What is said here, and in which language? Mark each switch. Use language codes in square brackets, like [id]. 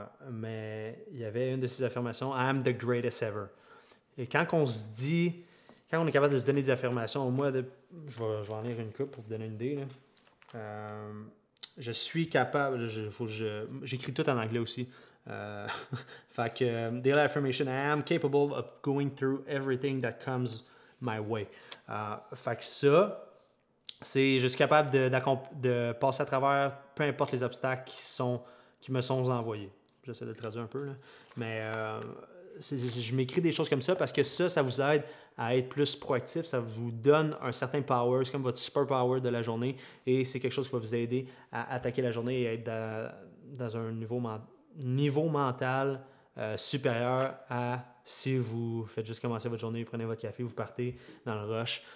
[fr] Mais il y avait une de ses affirmations, [en] I am the greatest ever. [fr] Et quand on est capable de se donner des affirmations, moi, je vais en lire une couple pour vous donner une idée. Là. Je suis capable, j'écris tout en anglais aussi. Fait que, [en] Daily Affirmation, I am capable of going through everything that comes my way. [fr] Fait que ça, c'est je suis capable de passer à travers peu importe les obstacles qui me sont envoyés. J'essaie de le traduire un peu, là. Mais je m'écris des choses comme ça parce que ça vous aide à être plus proactif, ça vous donne un certain power, c'est comme votre super power de la journée et c'est quelque chose qui va vous aider à attaquer la journée et à être dans un niveau mental supérieur à si vous faites juste commencer votre journée, vous prenez votre café, vous partez dans le rush.